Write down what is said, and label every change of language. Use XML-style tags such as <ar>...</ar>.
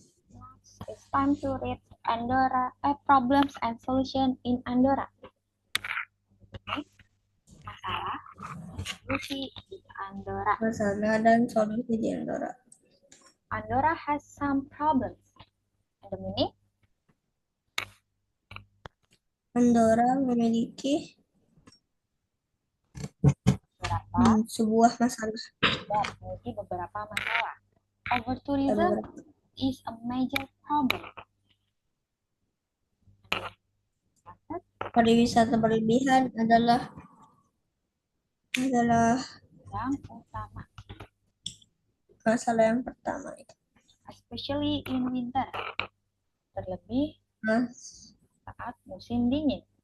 <en>Next, it's time to read Andorra, problems and solution in Andorra.</en> <id>Okay. Masalah, solusi di Andorra. Masalah dan solusi di Andorra.</id> <en>Andorra has some problems. And the meaning?</en> <id>Andorra memiliki sebuah masalah. Ya, memiliki beberapa masalah.</id> <en>Overtourism is a major problem.</en> <id>Pariwisata berlebihan adalah yang utama. Masalah yang pertama itu.</id> <en>Especially in winter.</en> <id>Terlebih saat musim dingin.</id>